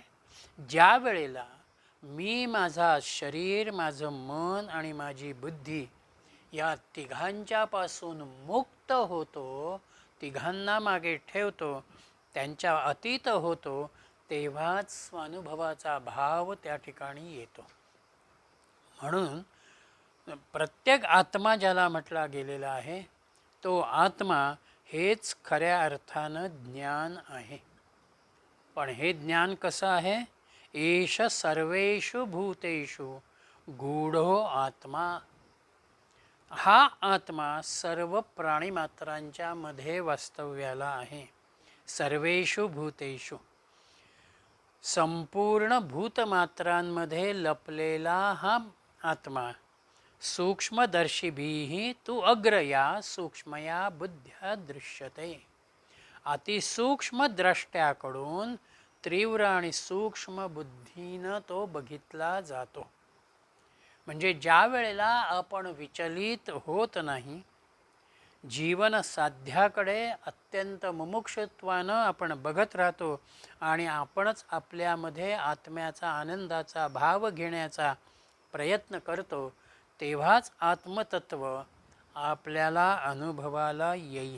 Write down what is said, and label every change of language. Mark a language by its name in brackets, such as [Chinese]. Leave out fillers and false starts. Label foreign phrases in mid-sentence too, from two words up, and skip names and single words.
[Marathi] ज्या वेळेला मी माझा शरीर, माझं मन आणि माझी बुद्धी या तिघांच्यापासून मुक्त होतो, तिघांना मागे ठेवतो, त्यांच्या अतीत होतो, तेव्हाच स्वानुभवाचा भाव त्या ठिकाणी येतो. म्हणून प्रत्येक आत्मा ज्याला म्हटला गेलेला आहे तो आत्मा हेच खऱ्या अर्थानं ज्ञान आहे. पण हे ज्ञान कसं आहे? [Sanskrit] एष सर्वेषु भूतेषु गूढो आत्मा. [Marathi] हा आत्मा सर्व प्राणीमात्रांच्या मध्ये वास्तव्याला आहे. [Sanskrit] सर्वेषु भूतेषु [Marathi] संपूर्ण भूतमात्रांमध्ये लपलेला हा आत्मा [Sanskrit] सूक्ष्मदर्शिभिः तू अग्रया सूक्ष्मया बुद्ध्या दृश्यते. [Marathi] अतिसूक्ष्म द्रष्ट्याकडून तीव्र आणि सूक्ष्म बुद्धीनं तो बघितला जातो. म्हणजे ज्या वेळेला आपण विचलित होत नाही, जीवन साध्याकडे अत्यंत मुमुक्षुत्वानं आपण बघत राहतो आणि आपणच आपल्यामध्ये आत्म्याचा आनंदाचा भाव घेण्याचा प्रयत्न करतो, तेव्हाच आत्मतत्व आपल्याला अनुभवाला येईल.